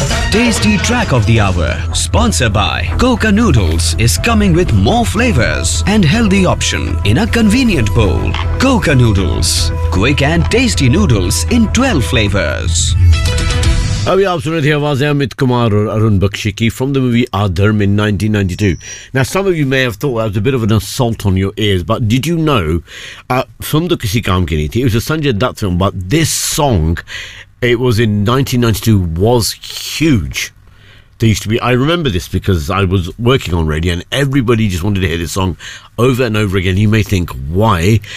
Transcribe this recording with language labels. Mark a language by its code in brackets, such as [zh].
[en] Tasty Track of the Hour, sponsored by Coca Noodles, is coming with more flavors and healthy option in a convenient bowl. Coca Noodles, quick and tasty noodles in 12 flavors. [hi] अभी आप सुन रहे थे आवाजें अमित कुमार और अरुण बख्शी की [en] from the movie [hi] आधर्म in 1992. [en] Now some of you may have thought that was a bit of an assault on your ears, but did you know [hi] film तो किसी काम की नहीं थी. [en] It was a Sanjay Dutt film, but this song, it was in 1992, was huge. There used to be, I remember this because I was working on radio and everybody just wanted to hear this song over and over again. You may think, why?